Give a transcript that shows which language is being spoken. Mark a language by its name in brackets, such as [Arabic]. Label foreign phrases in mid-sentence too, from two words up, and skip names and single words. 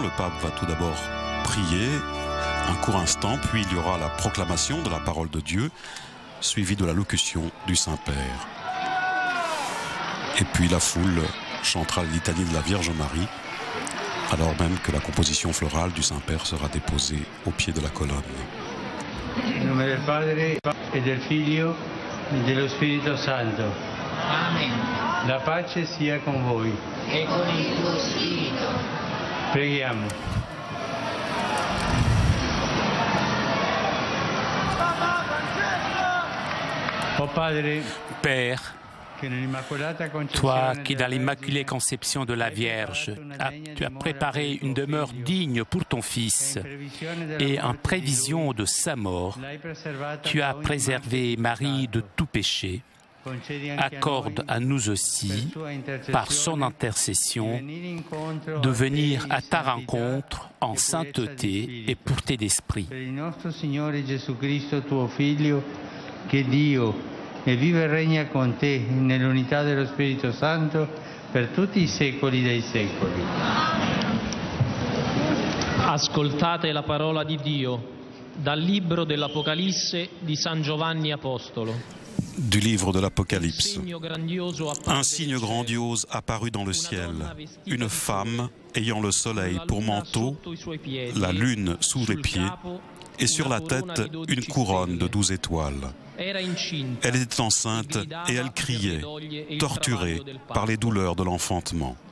[French] Le pape va tout d'abord prier un court instant, puis il y aura la proclamation de la parole de Dieu, suivie de la locution du Saint-Père. Et puis la foule chantera la litanie de la Vierge Marie, alors même que la composition florale du Saint-Père sera déposée au pied de la colonne. [Italian] In nome del Padre e del Figlio e dello Spirito Santo. Amen. La pace sia con voi. E con il tuo spirito. Preghiamo. O Padre, [French] Père, toi qui dans l'Immaculée Conception de la Vierge, tu as préparé une demeure digne pour ton Fils et en prévision de sa mort, tu as préservé Marie de tout péché. Accorde à nous aussi, par son intercession, de venir à ta rencontre en sainteté et pureté d'esprit. [Italian] e vive e regna con te nell'unità dello Spirito Santo per tutti i secoli dei secoli. Ascoltate la parola di Dio dal libro dell'Apocalisse di San Giovanni Apostolo. [French] Du livre de l'Apocalypse. Un signe grandiose apparut dans le ciel, une femme ayant le soleil pour manteau, la lune sous les pieds, et sur la tête une couronne de 12 étoiles. Elle était enceinte et elle criait, torturée par les douleurs de l'enfantement.